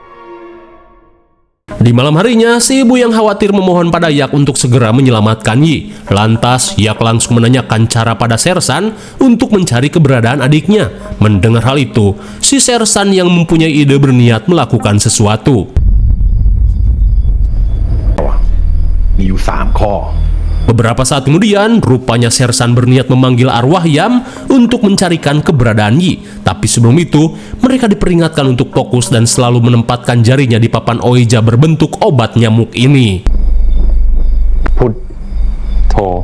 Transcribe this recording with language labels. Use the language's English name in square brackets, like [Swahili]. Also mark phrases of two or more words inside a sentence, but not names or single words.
[Indonesian] Di malam harinya, si ibu yang khawatir memohon pada Yak untuk segera menyelamatkan Yi. Lantas, Yak langsung menanyakan cara pada Sersan untuk mencari keberadaan adiknya. Mendengar hal itu, si Sersan yang mempunyai ide berniat melakukan sesuatu. [Thai] มีอยู่3 ข้อ [Indonesian] Beberapa saat kemudian, rupanya Sersan berniat memanggil arwah Yam untuk mencarikan keberadaan Yi. Tapi sebelum itu, mereka diperingatkan untuk fokus dan selalu menempatkan jarinya di papan Oija berbentuk obat nyamuk ini. [Thai] พุทโธ